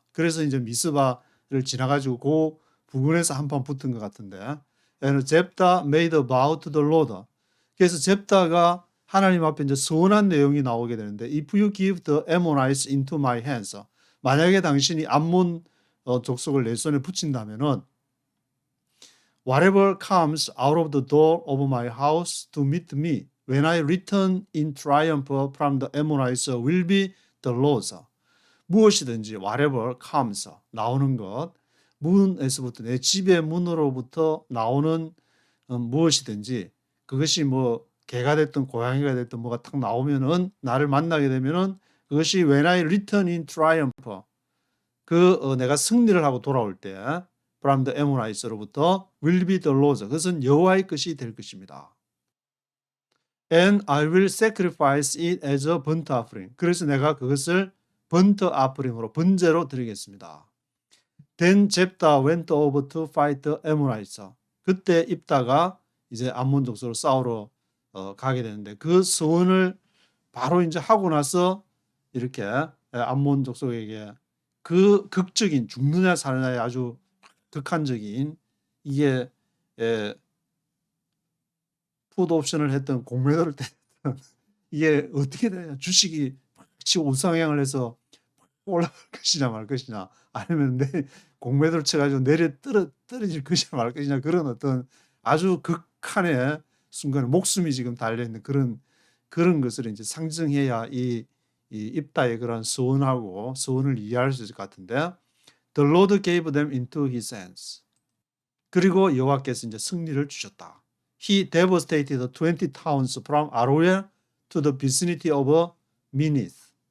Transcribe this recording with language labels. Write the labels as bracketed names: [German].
[Korean] 그래서 이제 미스바를 지나가지고 그 부근에서 한판 붙은 것 같은데. [English] And Jephthah made a vow to the Lord. [Korean] 그래서 잽다가 하나님 앞에 이제 서원한 내용이 나오게 되는데, [English] If you give the Ammonites into my hands, [Korean] 만약에 당신이 암몬 족속을 내 손에 붙인다면은, [English] whatever comes out of the door of my house to meet me when I return in triumph from the Ammonites will be the Lord's. [Korean] 무엇이든지 [English] whatever comes, [Korean] 나오는 것, 문에서부터 내 집의 문으로부터 나오는 무엇이든지, 그것이 뭐 개가 됐든 고양이가 됐든 뭐가 탁 나오면은, 나를 만나게 되면은 그것이 [English] when I return in triumph, [Korean] 내가 승리를 하고 돌아올 때 [English] from the Ammonites [Korean] 로부터 [English] will be the Lord's, [Korean] 그것은 여호와의 것이 될 것입니다. [English] And I will sacrifice it as a burnt offering. [Korean] 그래서 내가 그것을 burnt offering으로 번제로 드리겠습니다. [English] Then Jephthah went over to fight the Ammonites. [Korean] 그때 입다가 이제 암몬 족속으로 싸우러 가게 되는데, 그 서원을 바로 이제 하고 나서 이렇게 암몬 족속에게 그 극적인 죽느냐 사느냐의 아주 극한적인, 이게 풋 옵션을 했던 공매도를 때렸던, 이게 어떻게 되냐, 주식이 치고 우상향을 해서 올라갈 것이냐 말 것이냐, 아니면 공매도를 쳐가지고 떨어질 것이냐 말 것이냐 그런 어떤 아주 극한의 순간에 목숨이 지금 달려 있는 그런 것을 이제 상징해야 이 입다의 그런 서원을 이해할 수 있을 것 같은데, [English] The Lord gave them into his hands. [Korean] 그리고 여호와께서 이제 승리를 주셨다. [English] He devastated 20 towns from Aroer to the vicinity of Minnith.